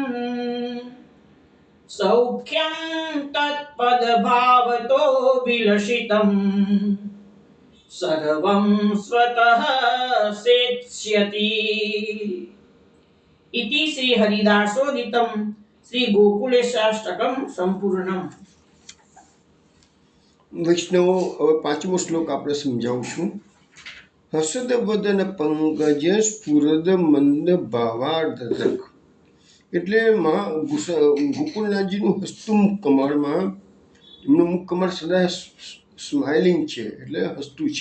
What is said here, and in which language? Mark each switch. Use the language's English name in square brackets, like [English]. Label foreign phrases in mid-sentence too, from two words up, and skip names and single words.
[Sanskrit] सौख्यं तत्पदभावतो विलसितम् सर्वं स्वतः सेत्स्यति इति श्री हरिदासोदितं श्री गोकुलेशाष्टकं संपूर्णम्। [Gujarati] વૈષ્ણવો, હવે પાંચમો શ્લોક આપણે સમજાવું છું. [Sanskrit] હસદ વદન પંકજ સ્ફુરદ મંદ ભાવાર્ધક. [Gujarati] એટલે ગોકુલનાથજીનું હસતું મુખ કમળમાં એમનું મુખ કમળ સદા સ્માઇલિંગ છે, એટલે હસતું છે.